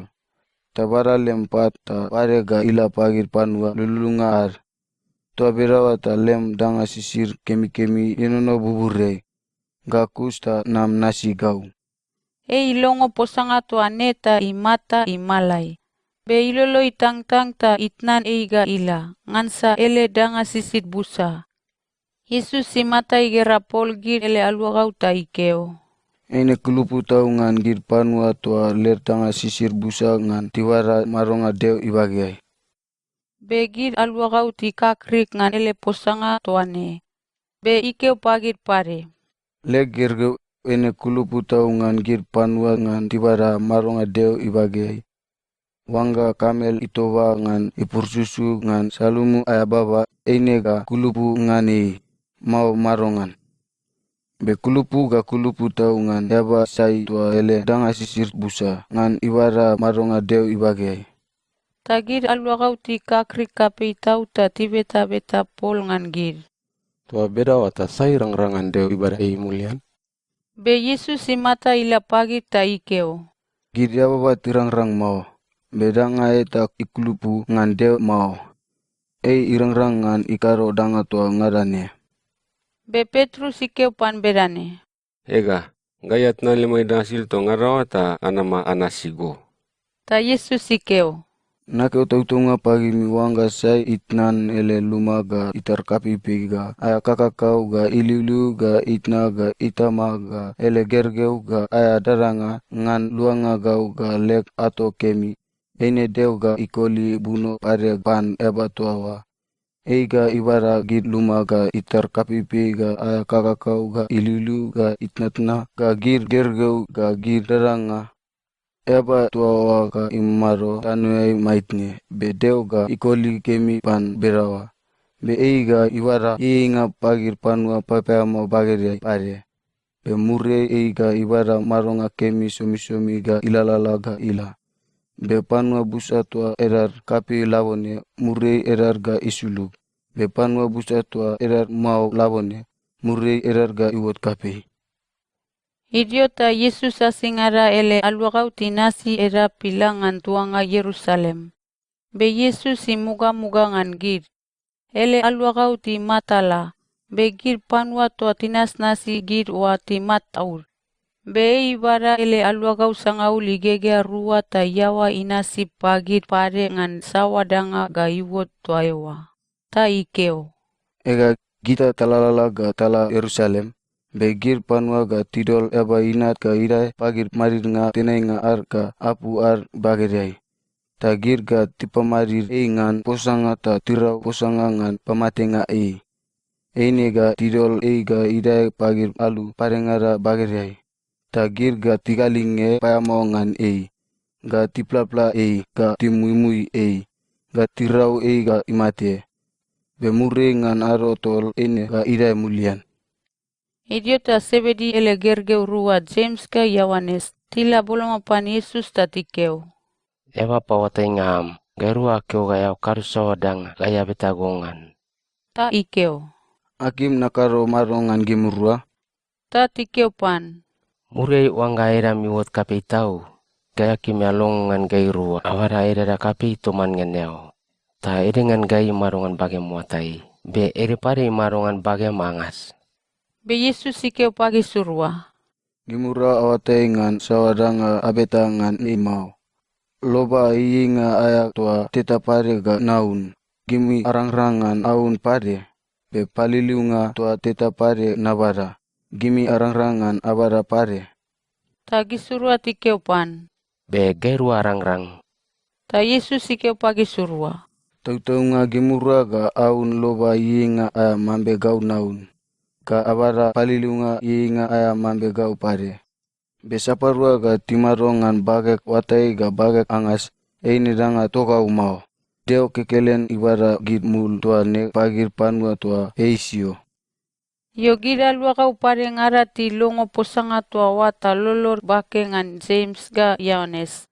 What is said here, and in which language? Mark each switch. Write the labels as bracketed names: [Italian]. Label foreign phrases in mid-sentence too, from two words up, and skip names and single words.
[Bariai] Tabara lem pat ta pare ga ila pagir panua lulunga ar. Tua berawa ta lem danga sisir kemi-kemi inono bubure. Gakus ta nam nasi gau. Ilongo posanga tuane ta imata imalai. Be ilolo itang-tang ta itnan ga ila. Ngansa ele danga sisit busa. Yesus imata igerapol gir ele aluagau ta ikeo. Eine kulupu tau ngan gir panua tua ler tanga sisir busa ngan tiwara maronga deo ibagai. Be gir aluagau ti kakrik ngan ele posanga tuane. Be ikeo pagir pare. Le gergeu ene kulupu tau ngan gir panua ngan tiwara maronga deo ibagai. Wanga kamel itowa ngan ipursusu ngan salumu ayababa eine ga kulupu ngani. Mau marongan. Be kulupu tau ngan yaba sai tua ele danga sisir busa ngan ibara maronga deo ibagai. Tagir aluagau ti kakrik kapei tau ta ti beta-beta pol ngan gir. Tua beda wata sai rang-rangan deo ibadah mulian. Be Yesus imata ila pagi ta ikeo. Gir ya baba tirang-rang mau. Bedanga eta ikulupu ngan deo mau. Irang-rang ngan ikaro danga tua ngarane. Be Petrus ikeo pan berane. Ega, gayat na limay dasil to ngarawata anama anasigo. Ta Yesus ikeo. Nake utautunga pagi miwanga sai itnan ele luma ga itar kapipi ga aya kakakau ga iliulu ga itna ga itama ga ele gergeu ga aya daranga ngan luanga gau ga lek ato kemi. Ene deu ga ikoli buno pare pan eba tuawa. Eiga ibara gid luma ga itar kapipi ga aya kakakau ga iliulu ga itnatna ga gir gergeu ga gir daranga. Eba tuawa ga imaro tanuai maitne be deu ga ikoli kemi pan berawa. Be eiga ibara inga pagir panua papeamo bageria pare. Be mure eiga ibara maronga kemi somi-somi ga ilalala ga ila. Be panua busa tua erar kapi labone murei erar ga isuluk. Be panua busa tua erar mau labone murei erar ga iwot kapi. Idiota Yesus asingara ele aluagau ti nasi era pilangan tuanga Yerusalem. Be Yesus imuga-muga ngan gir. Ele aluagau ti matala. Be gir panua tua tinas nasi gir wa ti mataur. Be ibara ele aluagau sangau ligege rua ta yawa inasi pagir pare ngan sawadanga ga iwot tua ewa. Ta ikeo. Ega gita talalala ga tala Yerusalem. Begir panua ga tidol eba inat ga irai pagir marir nga tenai nga ar ga apu ar bageriai. Tagir ga tipamarir ngan posanga ta tirau posanga ngan pamate nga Eine ga tidol ga irai pagir alu parengara bageriai. Tagir ga tigalinge payamau ngan ga tiplapla ga timuimui ga tirau ga imate. Bemure ngan aro tol ene ga irai mulian. Idiota sebedi ele gergeu rua James ka Yohanes. Tila boloma pan Yesus tatikeo. Eba pawatay ngam, garua keo gaya karusawa dang gaya betagongan. Ta ikeo. Akim nakaro marongan gimurua. Ta tikeo pan. Murai wangga era miwot kapay tau, gaya kimialongan gayrua awara era da kapay tuman nganeo. Ta edengan gay marongan bagay muatay, be ere pare marongan bagay mangas. Be Yesus ikeo pagi surua. Gimura awate ngan sawadanga abeta ngan imau. Loba nga aya tua teta pare ga naun. Gimi arang-rangan aun pare. Be paliliunga tua teta pare nabara. Gimi arang-rangan abara pare. Ta gisurua tikeo pan. Be gayrua rang-rang. Ta Yesus ikeo pagi surua. Tau-taunga gimura ga aun loba nga aya mambe gau naun. Ka abara paliliunga nga aya mambe gau pare. Besaparua ga timarongan bagek watai ga bagek angas, ini danga toka umau. Deo kekelen ibara gid mul tua ne pagir panua tua eisio. Yo gira luakau pare ngarati longo posanga tua wata lolor bake ngan James ga Yohanes.